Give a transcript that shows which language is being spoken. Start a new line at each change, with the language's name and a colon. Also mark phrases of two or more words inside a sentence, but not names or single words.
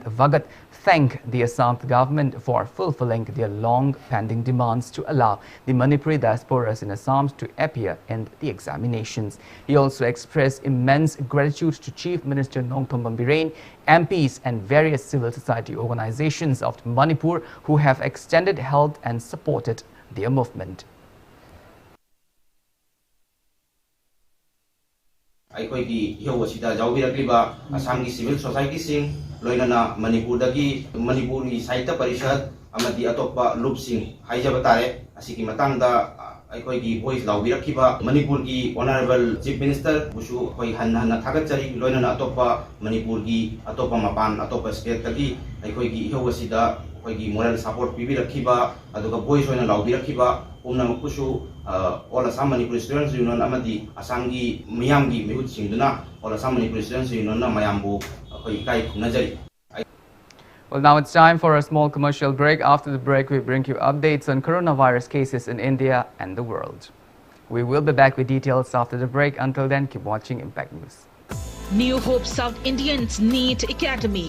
English: Vagat thanked the Assam government for fulfilling their long-pending demands to allow the Manipuri diasporas in Assam to appear in the examinations. He also expressed immense gratitude to Chief Minister Nongthom Birane, MPs and various civil society organizations of Manipur who have extended help and supported their movement.
Manipuri: ꯑꯩꯈꯣꯏꯒꯤ ꯏꯍꯧ ꯑꯁꯤꯗ ꯌꯥꯎꯕꯤꯔꯛꯂꯤꯕ ꯑꯁꯥꯝꯒꯤ
English: civil societies
Manipuri: ꯂꯣꯏꯅꯅ ꯃꯅꯤꯄꯨꯔꯗꯒꯤ ꯃꯅꯤꯄꯨꯔꯒꯤ ꯁꯥꯍꯤꯇ꯭ꯌ ꯄꯔꯤꯁꯠ ꯑꯃꯗꯤ ꯑꯇꯣꯞꯄ ꯂꯨꯞꯁꯤꯡ ꯍꯥꯏꯖꯕ ꯇꯥꯔꯦ ꯑꯁꯤꯒꯤ ꯃꯇꯥꯡꯗ ꯑꯩꯈꯣꯏꯒꯤ ꯚꯣꯏꯁ ꯂꯥꯎꯕꯤꯔꯛꯈꯤꯕ ꯃꯅꯤꯄꯨꯔꯒꯤ
English: honorable chief minister
Manipuri: ꯕꯨꯁꯨ ꯑꯩꯈꯣꯏ ꯍꯟꯅ ꯍꯟꯅ ꯊꯥꯒꯠꯆꯔꯤ ꯂꯣꯏꯅꯅ ꯑꯇꯣꯞꯄ ꯃꯅꯤꯄꯨꯔꯒꯤ ꯑꯇꯣꯞꯄ ꯃꯄꯥꯟ ꯑꯇꯣꯞꯄ ꯁ꯭ꯇꯦꯠꯇꯒꯤ ꯑꯩꯈꯣꯏꯒꯤ ꯏꯍꯧ ꯑꯁꯤꯗ ꯑꯩꯈꯣꯏꯒꯤ
English: moral support
Manipuri: ꯄꯤꯕꯤꯔꯛꯈꯤꯕ ꯑꯗꯨꯒ ꯚꯣꯏꯁ ꯑꯣꯏꯅ ꯂꯥꯎꯕꯤꯔꯛꯈꯤꯕ ꯄꯨꯝꯅꯃꯛꯄꯨꯁꯨ all Assam Manipur Students Union amadi Assamgi miyamgi mihut singduna all Assam Manipur Students Union na mayambu akoi ikai khunajari.
English: Well, now it's time for a small commercial break. After the break, we bring you updates on coronavirus cases in India and the world. We will be back with details after the break. Until then, keep watching Impact News. New Hope South Indians NEET Academy.